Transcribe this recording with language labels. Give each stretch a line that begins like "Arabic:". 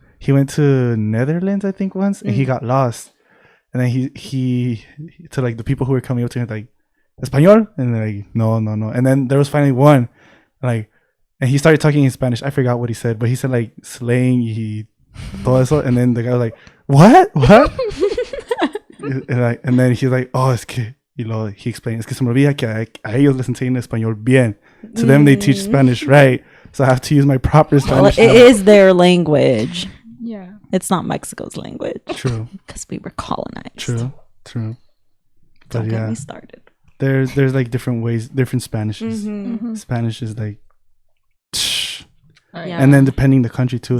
English: He went to Netherlands, I think, once, and he got lost. And then he to like the people who were coming up to him, like, Espanol? And they're like, no. And then there was finally one, like, and he started talking in Spanish. I forgot what he said, but he said like slang,
Spanish: todo eso.
English: And then the guy was like, what? and then he's like,
Spanish: oh, es que, y luego
English: he explained,
Spanish: es que se me olvida que a ellos les enseñan español bien.
English: To them, they teach Spanish right. So I have to use my proper Spanish. Well, it is their language. Yeah. It's not Mexico's language. True. Because we were colonized. True. But don't get me started. There's like different ways, different Spanishes. Spanish is like, and then depending the country too.